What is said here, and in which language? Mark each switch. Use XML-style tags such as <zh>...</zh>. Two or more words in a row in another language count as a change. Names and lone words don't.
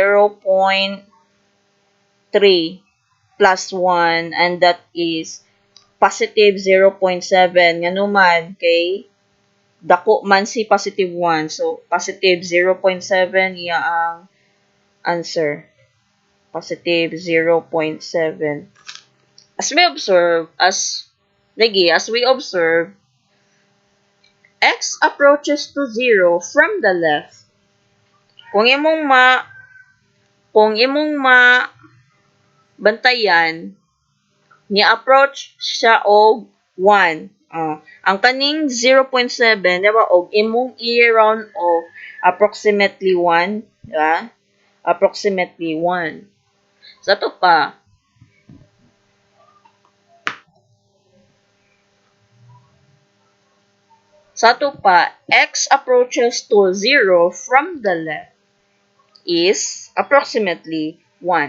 <en>0.3 plus 1, and that is positive 0.7.</en> <ceb>Nga naman, kay dako man si positive 1. So, positive 0.7 iya ang answer.</ceb> <en>Positive 0.7. As we observe, x approaches to 0 from the left.</en> <ceb>Kung imong bantayan, ni-approach siya og 1. Ang kaning 0.7, diba, og imong i-round</ceb> <en>of approximately</en> <ceb>1, diba? Approximately 1. Sa to pa,</ceb> <en>x approaches to 0 from the left is approximately 1.</en>